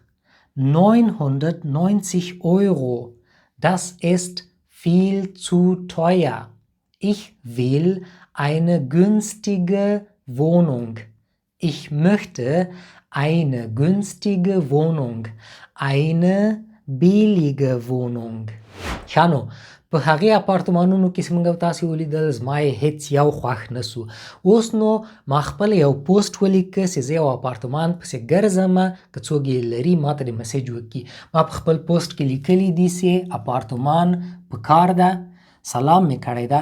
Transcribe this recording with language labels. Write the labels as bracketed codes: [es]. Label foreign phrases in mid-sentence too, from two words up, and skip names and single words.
[de] 990 Euro. Das ist viel zu teuer. Ich will eine günstige Wohnung. Ich möchte eine günstige Wohnung. Eine billige Wohnung. [ps] ښه نو په هغې اپارتمانونو کې چې موږ تاسې ولیدل زما یې هېڅ یو خوښ نه سو. اوس نو ما خپل یو پوسټ ولیکه چې زه یو اپارتمان پسې ګرځمه، که څوک یې لري ما ته د مسیج وکړي. ما په خپل پوسټ کې لیکلی دي چې اپارتمان په کار ده، سلام مې کړی ده.